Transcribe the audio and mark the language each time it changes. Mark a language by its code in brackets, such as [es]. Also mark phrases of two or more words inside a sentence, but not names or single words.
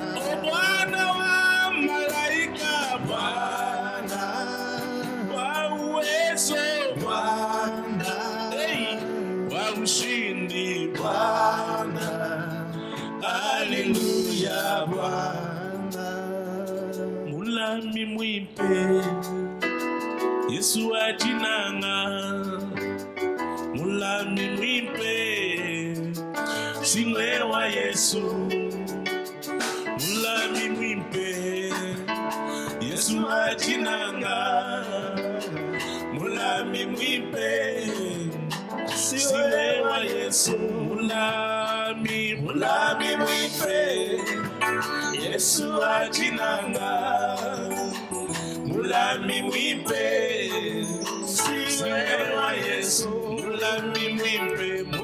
[sw] Oh, Bwana wa malaika Bwana, wa uwezo Bwana, hey, wa ushindi Bwana, haleluya Bwana. [luy] Mulami mwipe Yesu ajinanga, mulami mwipe Singwe wa Yesu, mulami mwipe Yesu ajinanga, mulami mwipe Singwe wa Yesu, mulami mwipe Yesu ajinanga, mulami mwipe Singwe wa Yesu, mulami mwipe